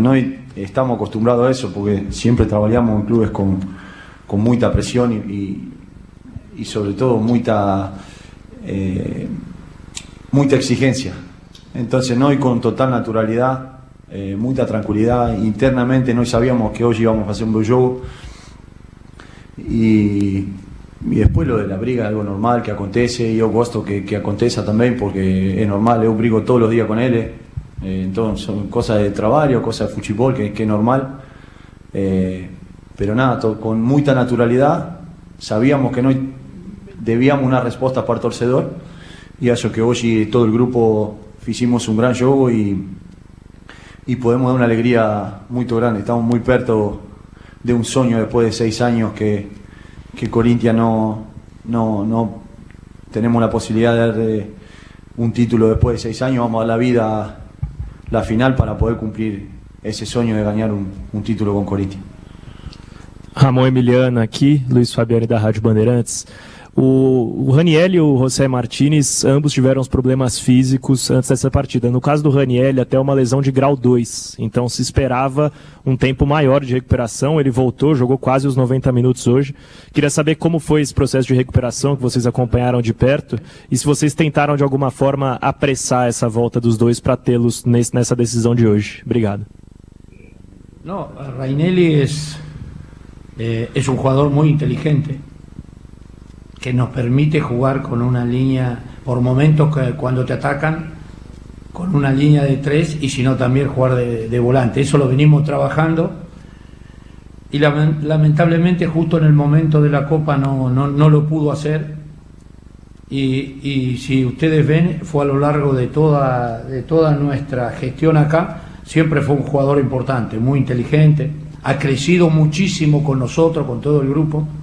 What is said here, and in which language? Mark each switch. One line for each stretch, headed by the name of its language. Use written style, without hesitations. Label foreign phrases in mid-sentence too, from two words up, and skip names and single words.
Portuguese: Nós estamos acostumados a isso, porque sempre trabalhamos em clubes com muita pressão e sobretudo muita exigência. Então nós com total naturalidade, muita tranquilidade, internamente nós sabíamos que hoje íamos a fazer um bom jogo e depois
Spanish: lo de la
Portuguese: briga é algo normal que acontece, e eu gosto que aconteça também, porque é normal, eu brigo todos os dias com ele, então são coisas de trabalho, coisas de futebol que é normal,
Spanish: pero nada,
Portuguese: com muita naturalidade. Sabíamos que nós debíamos uma resposta para o torcedor, e acho que hoje todo o grupo fizemos um grande jogo e podemos dar uma alegria muito grande. Estamos muito perto de um sonho depois de 6 anos que Corinthians
Spanish: no tenemos la posibilidad de dar un título después de 6 años. Vamos a dar la vida la final para poder cumplir ese sueño de ganar un título con Corinthians.
Portuguese: Ramon Emiliano aqui, Luiz Fabiani da Rádio Bandeirantes. O Raniel e o José Martínez, ambos tiveram os problemas físicos antes dessa partida. No caso do Raniel, até uma lesão de grau 2. Então se esperava um tempo maior de recuperação. Ele voltou, jogou quase os 90 minutos hoje. Queria saber como foi esse processo de recuperação que vocês acompanharam de perto e se vocês tentaram de alguma forma apressar essa volta dos dois para tê-los nessa decisão de hoje. Obrigado.
Spanish: No, Raniel es un jugador muy inteligente, que nos permite jugar con una línea, por momentos que cuando te atacan, con una línea de 3 y si no también jugar de volante. Eso lo venimos trabajando y lamentablemente justo en el momento de la Copa no lo pudo hacer y si ustedes ven fue a lo largo de toda nuestra gestión acá, siempre fue un jugador importante, muy inteligente, ha crecido muchísimo con nosotros, con todo el grupo.